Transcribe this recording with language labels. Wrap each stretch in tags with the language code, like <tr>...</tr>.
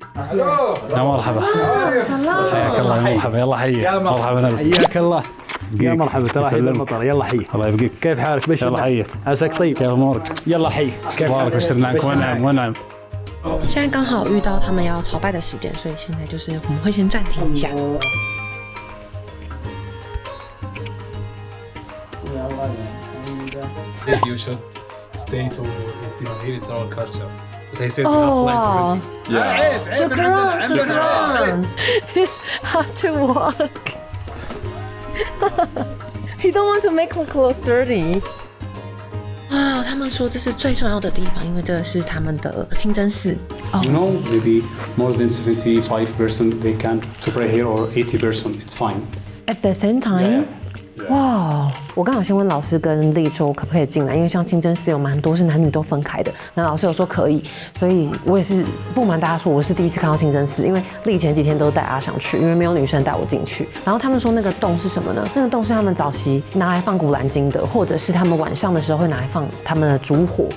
<ar>يا مرحبا حياك الله يا مرحبا يلا حيك مرحبا حياك الله يا مرحبا ترى حي المطر يلا حي الله يبقيك كيف حالك بشر يلا حيك عساك طيب كيف امورك يلا حي كيف امورك بشر معك ونعم ونعم</ar> <zh>现在刚好遇到他们要朝拜的时间，所以现在就是我们会先暂停一下。</zh> <en>You should stay to here. It's our culture. They said we have flights already. Yeah.</en> <ar>شكرا.</ar> <en>It's hard to walk. He don't want to make the clothes dirty.</en> <zh>哇，他们说这是最重要的地方，因为这个是他们的清真寺。</zh> <en>You know, maybe more than 75% they can to pray here, or 80%. It's fine. At the same time. 哇！</en> <zh>我刚好先问老师跟丽说，可不可以进来？因为像清真寺有蛮多是男女都分开的。那老师有说可以，所以我也是不瞒大家说，我是第一次看到清真寺，因为丽前几天都带阿翔去，因为没有女生带我进去。然后他们说那个洞是什么呢？那个洞是他们早期拿来放古兰经的，或者是他们晚上的时候会拿来放他们的烛火。</zh>